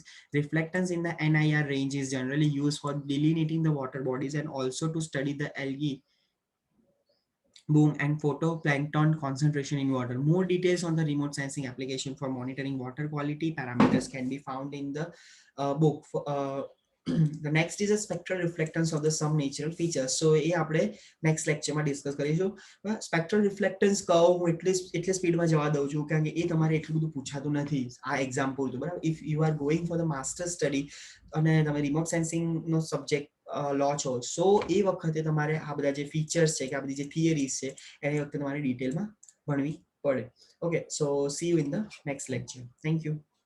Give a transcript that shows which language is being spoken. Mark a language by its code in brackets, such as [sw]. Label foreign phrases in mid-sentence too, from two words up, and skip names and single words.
[en] Reflectance in the NIR range is generally used for delineating the water bodies and also to study the algae boom and photoplankton concentration in water. More details on the remote sensing application for monitoring water quality parameters can be found in the book. The next is a spectral reflectance of the some natural features. [gu] So એ આપણે [en] next lecture [gu] માં discuss કરીશું. [en] Spectral reflectance curve [gu] હું એટલે સ્પીડમાં જવા દઉં છું કારણ કે એ તમારે એટલું બધું પૂછાતું નથી આ એક્ઝામ પૂરતું બરાબર. [en] If you are going for the master study [gu] અને તમે [en] remote sensing [gu] નો subject લો છો સો એ વખતે તમારે આ બધા જે ફીચર્સ છે કે આ બધી જે થિયરીઝ છે એની વખતે તમારે ડિટેલમાં ભણવી પડે. [en] Okay, so see you in the next lecture. Thank you.